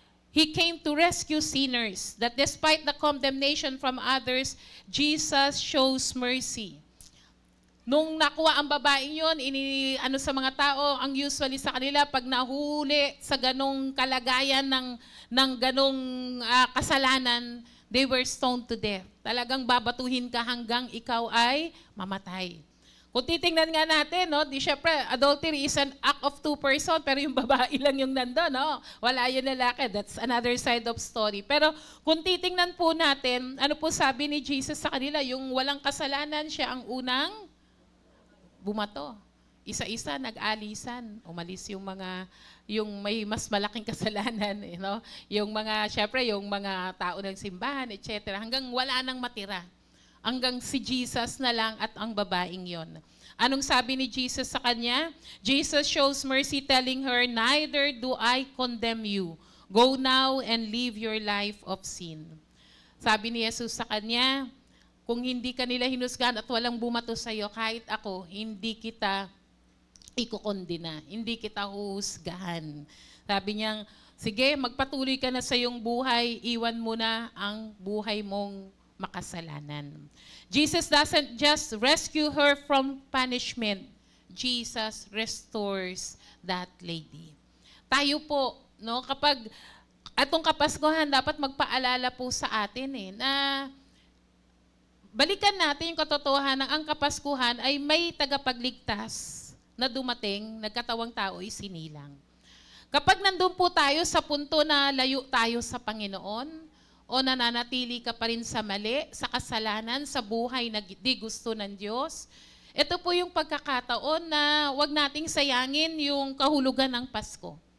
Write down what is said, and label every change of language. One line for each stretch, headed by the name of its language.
English: He came to rescue sinners, that despite the condemnation from others, Jesus shows mercy.
Filipino: Nung nakuha ang babaeng yon, ano sa mga tao, ang usually sa kanila, pag nahuli sa ganong kalagayan ng ganong kasalanan,
English: they were stoned to death.
Filipino: Talagang babatuhin ka hanggang ikaw ay mamatay. Kung titingnan nga natin, no, di syempre,
English: adultery is an act of two persons,
Filipino: pero yung babae lang yung nandun, no? Wala yung lalaki.
English: That's another side of story.
Filipino: Pero kung titingnan po natin, ano po sabi ni Jesus sa kanila, yung walang kasalanan, siya ang unang bumato. Isa-isa, nag-alisan. Umalis yung may mas malaking kasalanan,
English: you know?
Filipino: Yung mga, syempre, yung mga tao ng simbahan, etc. Hanggang wala nang matira. Hanggang si Jesus na lang at ang babaeng yon. Anong sabi ni Jesus sa kanya?
English: Jesus shows mercy telling her, "Neither do I condemn you. Go now and live your life of sin."
Filipino: Sabi ni Jesus sa kanya, kung hindi ka nila hinusgahan at walang bumato sa iyo, kahit ako, hindi kita ikukondena, hindi kita huhusgahan. Sabi niya, sige, magpatuloy ka na sa iyong buhay, iwan mo na ang buhay mong makasalanan.
English: Jesus doesn't just rescue her from punishment. Jesus restores that lady.
Filipino: Tayo po, no, kapag atong Kapaskuhan, dapat magpaalala po sa atin na balikan natin yung katotohanan ng ang Kapaskuhan ay may tagapagligtas na dumating, nagkatawang tao ay sinilang. Kapag nandun po tayo sa punto na layo tayo sa Panginoon, o nananatili ka pa rin sa mali, sa kasalanan, sa buhay na di gusto ng Diyos, ito po yung pagkakataon na wag nating sayangin yung kahulugan ng Pasko.